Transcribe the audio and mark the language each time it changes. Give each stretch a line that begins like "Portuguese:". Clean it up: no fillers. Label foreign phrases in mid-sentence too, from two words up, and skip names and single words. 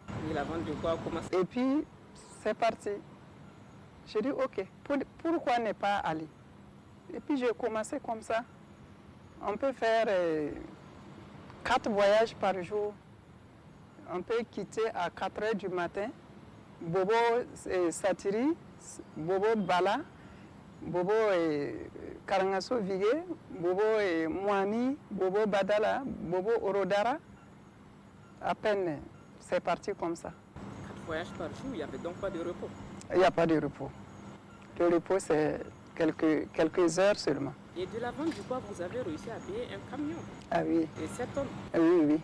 French: Et la vente de bois commence. Et puis, c'est parti. J'ai dit, ok, pourquoi ne pas aller? Et puis, j'ai commencé comme ça. On peut faire 4 voyages par jour. On peut quitter à 4 heures du matin. Bobo Satiri, Bobo Bala, Bobo Karangaso Vigé, Bobo Moani, Bobo Badala, Bobo Orodara. À peine, c'est parti comme ça. voyages par jour, il n'y avait donc pas de repos. Il n'y a pas de repos. Le repos, c'est quelques heures seulement. Et de la vente du bois, vous avez réussi à payer un camion. Ah oui. Et 7 tonnes. Oui, oui.